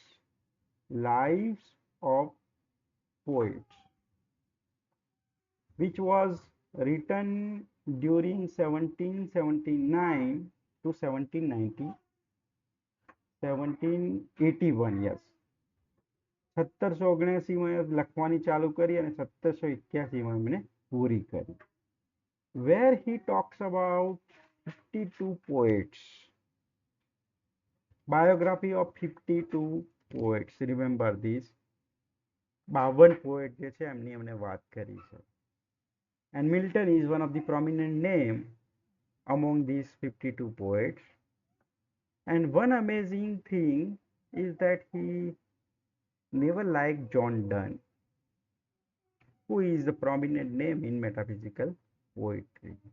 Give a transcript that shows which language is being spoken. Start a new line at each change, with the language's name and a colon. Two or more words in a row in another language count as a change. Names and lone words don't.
English: Lives of Poets, which was written during 1779 to 1790, 1781, yes.
Gujarati: 1779 માં લખવાની ચાલુ કરી અને 1781 માં એમણે પૂરી કરી.
English: Where he talks about 52 poets. Biography of 52 poets. Remember this.
Gujarati: 52 poet જે છે એમની એમણે વાત કરી છે.
English: And Milton is one of the prominent name among these 52 poets. And one amazing thing is that he never liked John Donne, who is a prominent name in metaphysical poetry.